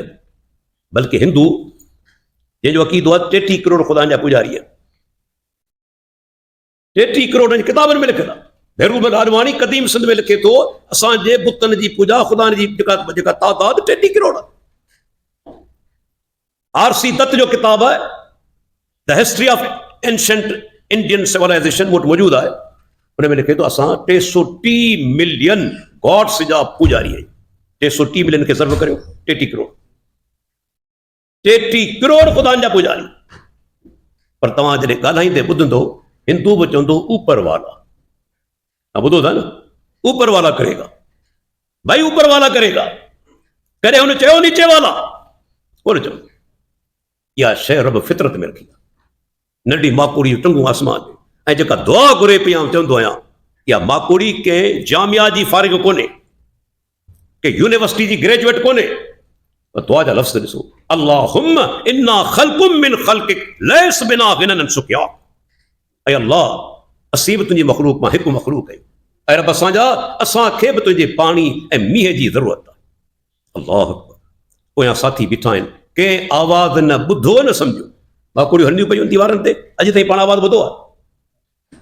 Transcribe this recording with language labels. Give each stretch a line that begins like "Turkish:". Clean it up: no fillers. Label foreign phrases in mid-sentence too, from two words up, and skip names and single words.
Sindhi: बल्कि हिंदू जंहिंजो अक़ीदो आहे 33 करोड़ ख़ुदा जा पुॼारी आहिनि, 33 करोड़ जी किताबनि में लिखियलु आहे। भैरूमल आडवाणी क़दीम सिंध में लिखे थो, असांजे बुतनि जी पूॼा ख़ुदा जी जेका तादाद 33 करोड़ आहे। आरसी दत्त जो किताब आहे द हिस्ट्री ऑफ एंशंट इंडियन सिविलाइजेशन, वटि मौजूदु आहे। उन में लिखे थो, असां 330
English: million gods
Sindhi: जा पुॼारी आहियूं। 330 मिलियन खे सर्व करियो, 33 करोड़। 33 करोड़ ख़ुदानि जा पुजारी। पर तव्हां जॾहिं ॻाल्हाईंदे ॿुधंदो हिंदू बि चवंदो
Urdu: اوپر والا.
Sindhi: तव्हां ॿुधो था न,
Urdu: اوپر والا کرے گا، بھائی اوپر والا کرے گا.
Sindhi: कॾहिं हुन चयो
Urdu: نیچے والا
Sindhi: कोन चयो। इहा शइ रब फितरत में रखी आहे। नंढी माकोड़ी टंगू आसमान में, ऐं जेका दुआ घुरे पई चवंदो आहियां, इहा माकोड़ी कंहिं जामिया जी फारिग कोन्हे, के यूनिवर्सिटी जी ग्रेजुएट कोन्हे। दुआ जा लफ़्ज़ ॾिसो,
Arabic: اللهم إنا خلق من خلقك ليس بنا غنى سقيا.
Sindhi: ऐं अल्लाह, असीं बि तुंहिंजी मख़लूक मां हिकु मख़लूक आहियूं। ऐं रब असांखे बि तुंहिंजे पाणी ऐं मींहं जी ज़रूरत आहे।
Arabic: الله أكبر.
Sindhi: पोयां साथी बीठा आहिनि, कंहिं आवाज़ न ॿुधो न सम्झो। माकोड़ियूं हलंदियूं पयूं दीवारनि ते, अॼु ताईं पाण आवाज़ ॿुधो आहे।